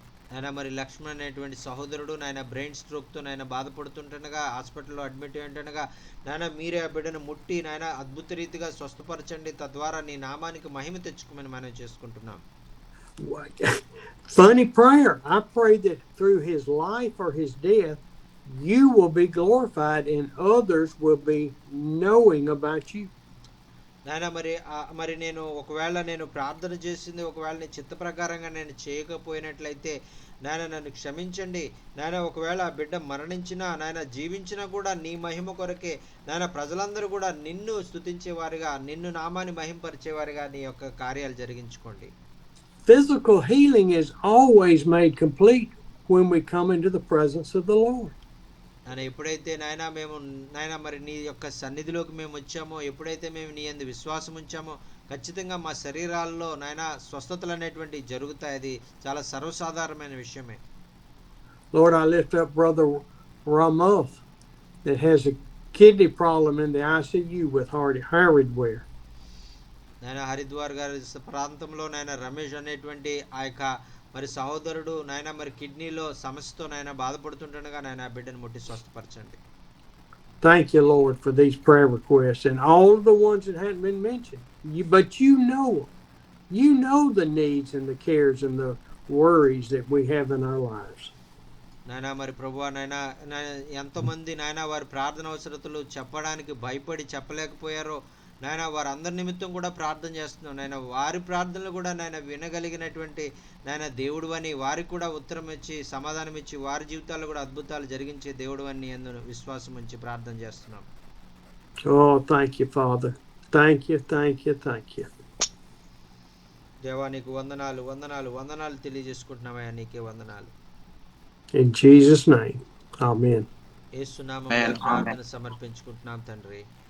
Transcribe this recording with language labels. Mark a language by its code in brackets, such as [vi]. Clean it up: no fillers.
[te] నాయన మరి లక్ష్మణ్ అనేటువంటి సహోదరుడు నాయన బ్రెయిన్ స్ట్రోక్తో నాయన బాధపడుతుంటుండగా హాస్పిటల్లో అడ్మిట్ అయ్యింటుండగా నాయన మీరే ఆ బిడ్డను ముట్టి నాయన అద్భుత రీతిగా స్వస్థపరచండి, తద్వారా నీ నామానికి మహిమ తెచ్చుకోమని మనం చేసుకుంటున్నాం. [en] Funny prayer. I pray that through his life or his death, you will be glorified and others will be knowing about you. [te] నాయన మరి నేను ఒకవేళ నేను ప్రార్థన చేసింది ఒకవేళ నీ చిత్త ప్రకారంగా నేను చేయకపోయినట్లయితే నాయన నన్ను క్షమించండి. నాయన ఒకవేళ ఆ బిడ్డ మరణించినా నాయన జీవించినా కూడా నీ మహిమ కొరకే నాయన ప్రజలందరూ కూడా నిన్ను స్తుతించేవారుగా, నిన్ను నామాన్ని మహింపరిచేవారుగా నీ యొక్క కార్యాలు జరిగించుకోండి. [en] Physical healing is always made complete when we come into the presence of the Lord. [te] నాయన ఎప్పుడైతే నాయన మేము నాయన మరి నీ యొక్క సన్నిధిలోకి మేము వచ్చామో, ఎప్పుడైతే మేము నీ యందు విశ్వాసం ఉంచామో ఖచ్చితంగా మా శరీరాల్లో నాయన స్వస్థతలు అనేటువంటివి జరుగుతాయి. అది చాలా సర్వసాధారణమైన విషయమే. [en] Lord, I lift up Brother Ramoth that has a kidney problem in the ICU with hardware. [te] నాయన హరిద్వార్ గారి ప్రాంతంలో నాయన రమేష్ అనేటువంటి ఆ యొక్క మరి సహోదరుడు నాయన మరి కిడ్నీలో సమస్యతో నాయన బాధపడుతుండగా నాయన ఆ బిడ్డను ముట్టి స్వస్థపరచండి. [en] Thank you, Lord, for these prayer requests and all the ones that hadn't been mentioned. But you know them. You know the needs and the cares and the worries that we have in our lives. [te] నాయన మరి ప్రభువా నాయన ఎంతమంది నాయన వారి ప్రార్థన అవసరతలు చెప్పడానికి భయపడి చెప్పలేకపోయారో నాయన వారందరి నిమిత్తం కూడా ప్రార్థన చేస్తున్నాం. నాయన వారి ప్రార్థనలు కూడా నాయన వినగలిగినటువంటి నాయన దేవుడు అని, వారికి కూడా ఉత్తరం ఇచ్చి సమాధానం ఇచ్చి వారి జీవితాల్లో కూడా అద్భుతాలు జరిగించే దేవుడు అని ఎందుకు విశ్వాసం ఉంచి ప్రార్థన చేస్తున్నాం. [en] Oh, thank you, Father. Thank you, thank you, thank you. [te] దేవా నీకు వందనాలు వందనాలు వందనాలు తెలియజేసుకుంటున్నామయ్యా, నీకే వందనాలు. [en] In Jesus' name, amen. [te] యేసు నామములో ప్రార్థన సమర్పించుకుంటున్నాం తండ్రి.